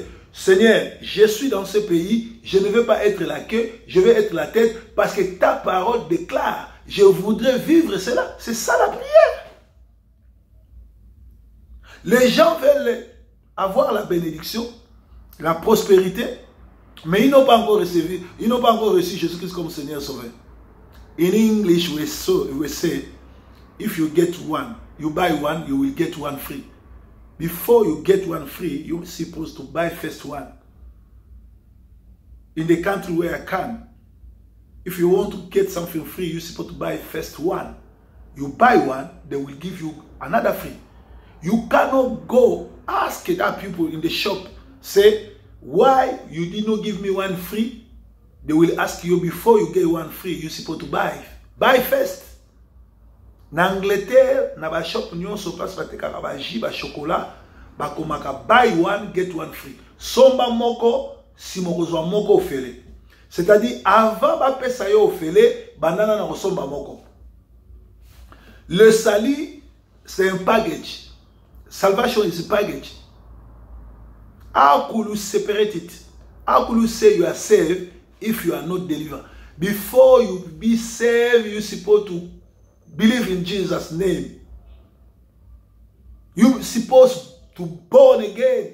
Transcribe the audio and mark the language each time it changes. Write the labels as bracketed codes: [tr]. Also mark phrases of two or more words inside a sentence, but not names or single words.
[fr] Seigneur, je suis dans ce pays, je ne veux pas être la queue, je veux être la tête parce que ta parole déclare, je voudrais vivre cela. C'est ça la prière. Les gens veulent avoir la bénédiction, la prospérité, mais ils n'ont pas encore reçu Jésus-Christ comme Seigneur Sauveur. [en] In English, we say, if you get one, you buy one, you will get one free. Before you get one free, you're supposed to buy first one. In the country where I can, if you want to get something free, you're supposed to buy first one. You buy one, they will give you another free. You cannot go ask that people in the shop, say, why you did not give me one free? They will ask you before you get one free, you're supposed to buy. Buy first. [ln] Na Angleterre, na ba shop nyonso place bateka ba jus ba chocolat, ba komaka [en] buy one get one free. [ln] Somba moko si moko zwa moko ofele. [fr] C'est-à-dire avant [ln] ba pesa yo ofele, banana na somba moko. [fr] Le sali c'est un package. [en] Salvation is a package. How could you separate it? How could you say you are saved if you are not delivered? Before you be saved, you're supposed to believe in Jesus' name. You're supposed to born again.